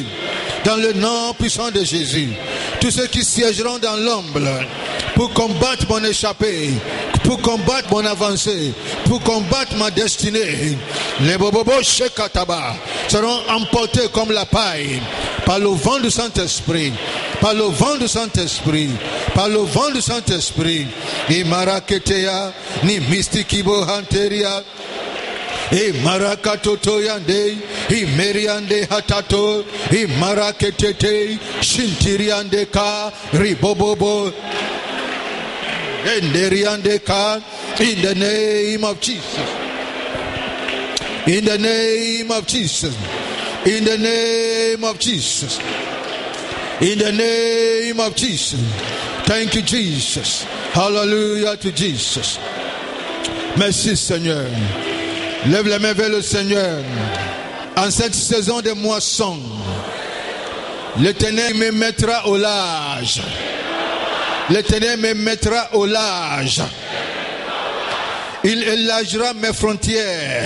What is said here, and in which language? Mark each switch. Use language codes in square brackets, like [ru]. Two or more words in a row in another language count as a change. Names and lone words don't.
[fr] Dans le nom puissant de Jésus. Tous ceux qui siégeront dans l'ombre pour combattre mon échappée, pour combattre mon avancée, pour combattre ma destinée, les bobobos shekataba seront emportés comme la paille par le vent du Saint-Esprit, par le vent du Saint-Esprit, par le vent du Saint-Esprit. Ni maraketea, ni mystikibo hanteria, e marakatoto yande, e meriande hatato, e maraketete, shintiriande ka, ribobobo, enderiande ka, [en] in the name of Jesus. In the name of Jesus. In the name of Jesus. In the name of Jesus. Thank you, Jesus. Hallelujah to Jesus. [fr] Merci, Seigneur. Lève les mains vers le Seigneur. En cette saison de moisson, l'Éternel me mettra au large. L'Éternel me mettra au large. Il élargira mes frontières.